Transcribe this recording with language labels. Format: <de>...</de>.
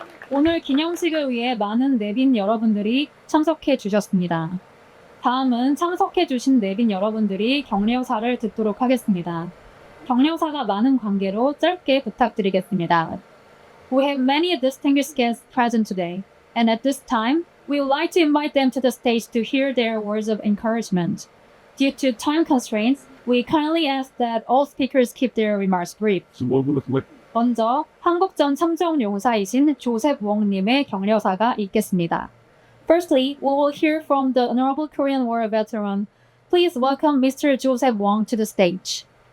<ko>오늘 기념식을 위해 많은 내빈 여러분들이 참석해 주셨습니다. 다음은 참석해 주신 내빈 여러분들이 격려사를 듣도록 하겠습니다. 격려사가 많은 관계로 짧게 부탁드리겠습니다.</ko> <en>We have many distinguished guests present today, and at this time, we would like to invite them to the stage to hear their words of encouragement. Due to time constraints, we kindly ask that all speakers keep their remarks brief.</en> <ko>먼저 한국전 참전용사이신 조셉 웡님의 격려사가 있겠습니다.</ko> <en>Firstly, we will hear from the Honorable Korean War veteran. Please welcome Mr. Joseph Wong to the stage.</en>